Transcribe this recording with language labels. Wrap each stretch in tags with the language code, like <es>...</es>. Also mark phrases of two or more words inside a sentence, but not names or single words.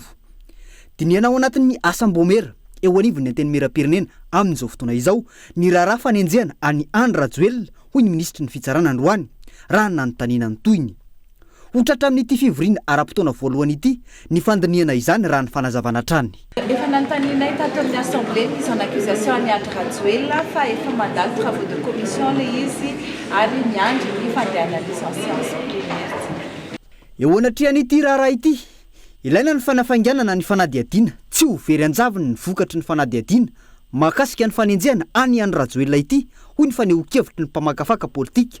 <mg>Dinihana ao anatin'ny asam-bomera eo anivon'ny anteny mera-pirenena amin'izao fotoana izao ny raharaha fanenjehana any Andry Rajoelina hoy ny ministry ny fitsarana androany raha nanontaniana ny toyny. Hotratra amin'ity fivoriana ara-potoana voalohany ity ny fandiniana izany raha ny fanazavana trany. Efa nanontanianay tato amin'ny</mg> <fr>assemblée mise en accusation</fr> <mg>any Andry Rajoelina fa efa mandalo</mg> <fr>travaux de commission</fr> <mg>le izy ary miandry ny fandehana</mg> <fr>licence plénière.</fr> <mg>Eo anatrihan'ity raharaha ity ilaina ny fanafainganana ny fanadiadiana tsy ho very anjaviny ny vokatry ny fanadiadiana mahakasika ny fanenjehana any Andry Rajoelina ity hoy ny faneho-kevitry ny mpamakafaka politika.</mg>